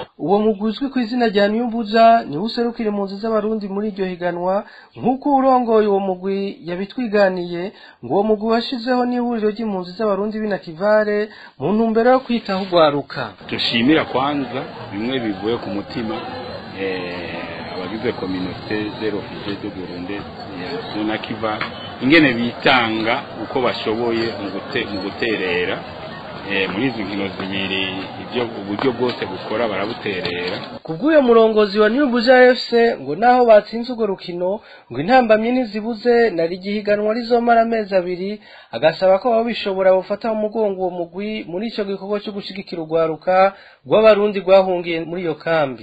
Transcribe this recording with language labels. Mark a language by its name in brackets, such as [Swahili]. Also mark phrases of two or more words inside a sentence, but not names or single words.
[Rundi] Uwo muguzwi ku izina rya New Buja ni userukira impunzi z'abarundi muri iryo higanwa, nkuko urongoye uwo mugwi yabitwiganiye ngo uwo mugwi washizeho n'ihuriro ry'impunzi z'abarundi b'Inakivale mu ntumbero yo kwitaho gwaruka. Dushimira kwanza bimwe bivuye ku mutima abagize [French] communauté des réfugiés de Burundi [Rundi] ya Nakivale ingene bitanga uko bashoboye mu guterera muri izi nkino zibiri ibyo uburyo bwose bukora barabuterera. Kubw'uyo murongozi wa New Buja FC ngo naho batsinze urwo rukino ngo intambamye ntizibuze nari gihiganwa rizomara amezi abiri, agasaba ko abo bishobora bufata mu mugongo uwo mugwi muri ico gikorwa cyo gushigikira urwaruka rw'abarundi rwahungiye muri iyo kambi.